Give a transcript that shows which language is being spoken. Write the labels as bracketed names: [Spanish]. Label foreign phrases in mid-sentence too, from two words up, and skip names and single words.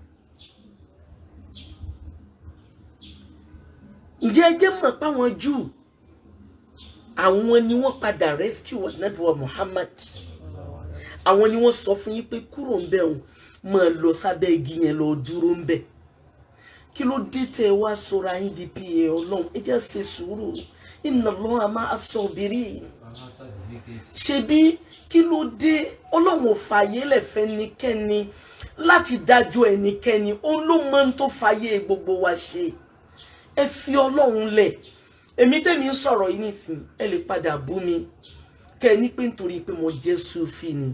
[Yoruba] Ǹjẹ́ ẹ jẹ́ mọ̀ páwọn Júù àwọn ni wọ́n padà rescue Ànábì wa Muhammad. Àwọn ni wọ́n sọ fún yín pé kúrò ń bẹ̀ òun, máa lọ sábẹ́ igi yẹn lọ dúró ń bẹ̀. Kí ló dé tẹ́ wá sọra yín di PA Ọlọ́run? Ẹ jẹ́ ṣe sùúrù. [Arabic] إن الله مع الصابرين. [Yoruba] Ṣebí kí ló dé? Ọlọ́run ò fààyè lẹ̀ fẹ́nikẹ́ni láti dájọ́ ẹnikẹ́ni. Òun ló mọ̀ ń tó fààyè gbogbo wa ṣe. Ẹ fi Ọlọ́run lẹ̀. Èmi tẹ́mi ń sọ̀rọ̀ yìí nísìn, ẹ lè padà bú mi kẹ́ ní pé nítorí pé mo jẹ́ Súfì ni.